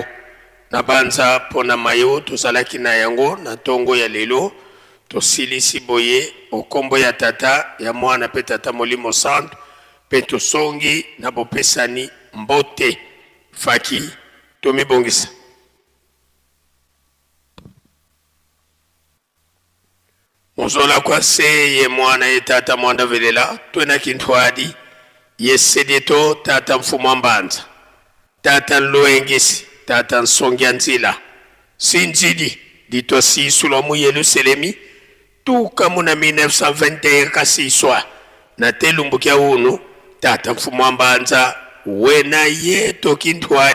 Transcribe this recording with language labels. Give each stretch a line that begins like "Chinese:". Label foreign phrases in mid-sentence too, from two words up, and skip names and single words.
Lingala: Na banza pona mayo tozalaki na yango na tongo ya lelo tosilisi boye okombo ya tata ya mwana pe tata Molimo Santo pe tosongi na bopesani mbote faki tomibongisa.
Kongo: Mozola kwa se ye mwana ye tata mwanda velela twena kintwadi ye sedeto tata mfumwa mbanza tata nloengisi tata nsongia nzila sinzidi dito si sulomu Yerusalemi tuka muna 1921 kasiswa na telumbukia unu tata mfumwa mbanza wena ye tokintwadi